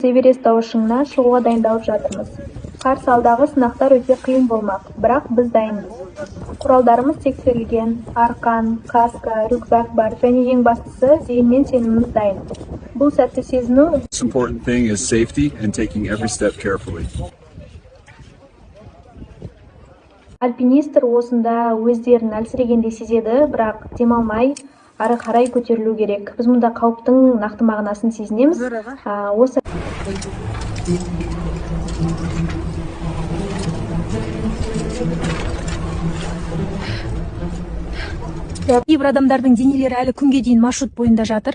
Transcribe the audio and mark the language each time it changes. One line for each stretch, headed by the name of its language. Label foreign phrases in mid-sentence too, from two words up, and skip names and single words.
Kazakh: Эверест тау шыңына шығуға дайындалып жатырмыз. Қарсы алдағы сынақтар өте қиын болмақ, бірақ біз дайынбыз. Құралдарымыз тексерілген, арқан, каска, рюкзак бар және ең бастысы зейінмен сеніміміз дайын. Бұл сәтті сезіну
English: Most important thing is safety and taking every step carefully.
Kazakh: Альпинистер осында өздерін әлсірегендей сезеді, бірақ демалмай ары қарай көтерілу керек. Біз мұнда қауіптің нақты мағынасын сезінеміз. Осы Кейбір адамдардың денелері әлі күнге дейін маршрут бойында жатыр.